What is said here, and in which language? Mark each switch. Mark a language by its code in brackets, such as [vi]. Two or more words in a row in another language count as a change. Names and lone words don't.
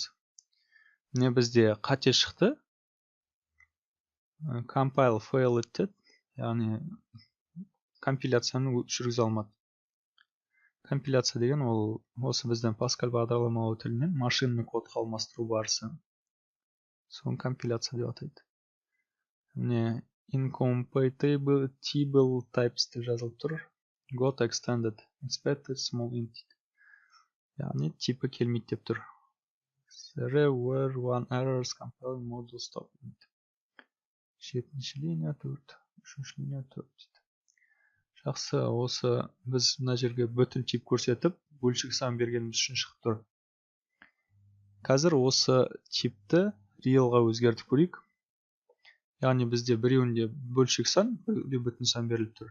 [kk] Міне бізде қате шықты. [en] Compile fail [kk] етті. Яғни компиляцияны жүргізе алмады. Компиляция деген ол осы бізден Pascal бағдарламалау тілінен машинный кодқа алмастыру барысы. Соны компиляция деп атайды. Міне [en] incompatible types [kk] деп жазылып тұр. [en] Got extended expected small int. [kk] Яғни типі келмейді деп тұр. [en] There were one errors compiling module stop. [kk] 7-ші линия 4, 3-ші линия 4. Жақсы, осы біз мына жерге бүтін тип көрсетіп, бөлшек сан бергеніміз үшін шығып тұр. Қазір осы типті realға өзгертіп көрейік. Яғни бізде біреуінде бөлшек сан, біреуінде бүтін сан беріліп тұр.